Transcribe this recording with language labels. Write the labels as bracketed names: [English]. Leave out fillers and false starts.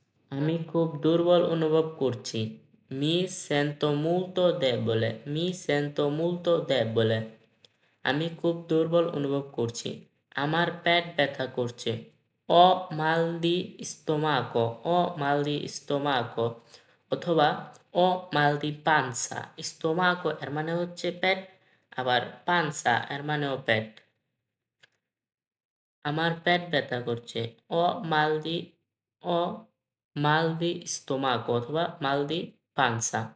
[Bangla] আমি খুব দুর্বল অনুভব করছি। [Italian] Mi sento molto debole. Mi sento molto debole. [Bangla] আমি খুব দুর্বল অনুভব করছি। আমার পেট ব্যথা করছে। [Italian] Ho mal di stomaco. Ho mal di stomaco. অথবা Ho mal di panza. [Bangla] Stomaco এর মানে হচ্ছে পেট, আবার panza এর মানেও পেট। আমার পেট ব্যথা করছে। [Italian] Ho mal di Ho mal di stomaco অথবা mal di panza.